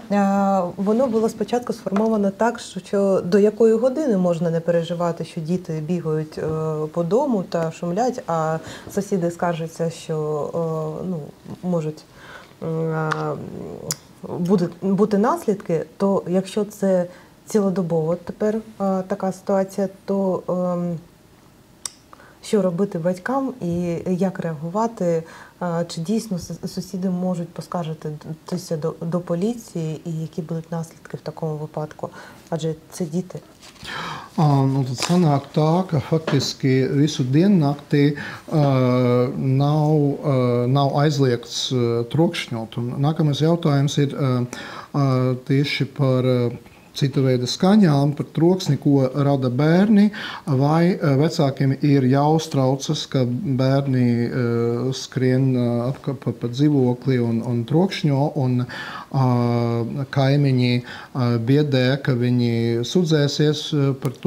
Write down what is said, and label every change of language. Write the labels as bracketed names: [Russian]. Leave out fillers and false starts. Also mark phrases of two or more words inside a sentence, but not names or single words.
[Ukrainian] Воно було спочатку сформовано так, що до якої години можна не переживати, що діти бігають по дому та шумлять, а сусіди скаржаться, що можуть бути наслідки, то якщо це цілодобово тепер така ситуація, то що робити батькам і як реагувати? Чи дійсно сусіди можуть поскаржитися до поліції і які будуть наслідки в такому випадку? Адже це діти. [Latvian] Tad sanāk tā, ka faktiski visu diennakti nav aizliegts trokšņot. Un nākamais jautājums ir tieši par cita veida skaņām, par troksni, ko rada bērni, vai vecākiem ir jāuztraucas, ka bērni skrien pa dzīvokli un trokšņo, un kaimiņi biedē, ka viņi sudzēsies par to.